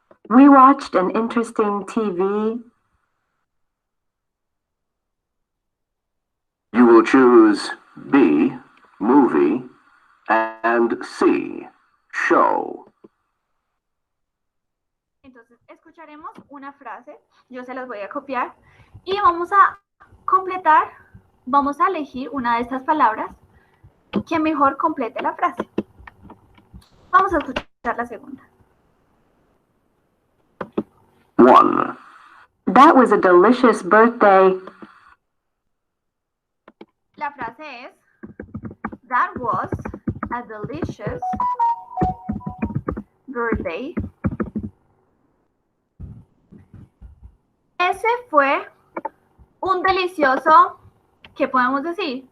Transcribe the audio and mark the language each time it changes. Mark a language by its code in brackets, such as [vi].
[en] We watched an interesting TV. you will choose B, movie, and C, show. [es] Entonces escucharemos una frase, yo se las voy a copiar y vamos a completar, vamos a elegir una de estas palabras que mejor complete la frase. Vamos a escuchar la segunda. 1. [en] That was a delicious birthday. [es] La frase es, [en] That was a delicious birthday. [es] Ese fue un delicioso, ¿qué podemos decir?